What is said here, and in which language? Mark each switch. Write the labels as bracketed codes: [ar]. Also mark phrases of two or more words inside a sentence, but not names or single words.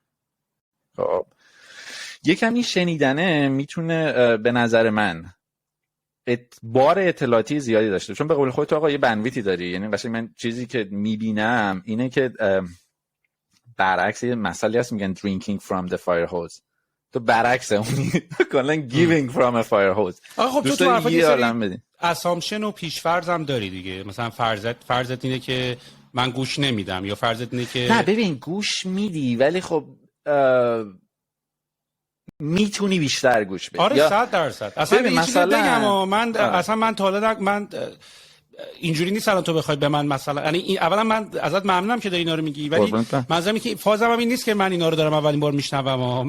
[fa] خب یکم این شنیدنه میتونه به نظر من بار اطلاعاتی زیادی داشته، چون به قول خودت آقا یه بندویتی داری. یعنی قشنگ من چیزی که میبینم اینه که برعکس یه مسئله هست میگن [en] drinking from the fire hose، [fa] تو برعکس اونی کلا [en] giving from a fire hose. [fa] آقا خب تو حرفات یه سری اسامپشن و پیش‌فرض هم داری دیگه، مثلا فرضت اینه که من گوش نمیدم، یا فرضت اینه که نه ببین گوش میدی ولی خب میتونی بیشتر گوش بدی. آره 100%. اصلا یه چیزی بگم من اصلا من تا حالا من اینجوری نیست الان تو بخوای به من مثلا، یعنی اولا من ازت ممنونم که داری اینا رو میگی، ولی منظورم که فازم این نیست که من اینا رو دارم اولین بار میشنوم.